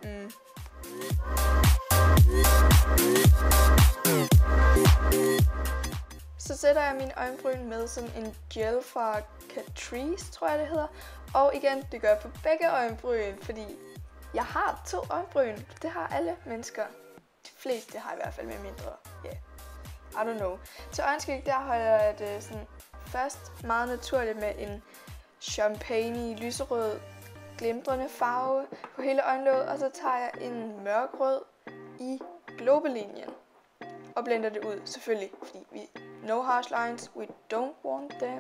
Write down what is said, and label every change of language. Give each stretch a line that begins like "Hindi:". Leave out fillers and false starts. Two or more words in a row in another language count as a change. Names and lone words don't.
Danish: Så sætter jeg mine øjenbryn med sådan en gel fra Catrice, tror jeg det hedder. Og igen, det gør jeg på begge øjenbryn, fordi jeg har 2 øjenbryn. Det har alle mennesker. De fleste har i hvert fald, med mindre.
English: Yeah. I don't know.
Danish: Til øjenskygge, der holder jeg det sådan først meget naturligt med en champagne lyserød glimrende farve på hele øjenlåget. Og så tager jeg en mørkrød i globelinjen og blender det ud, selvfølgelig, fordi vi
English: no harsh lines, we don't want them.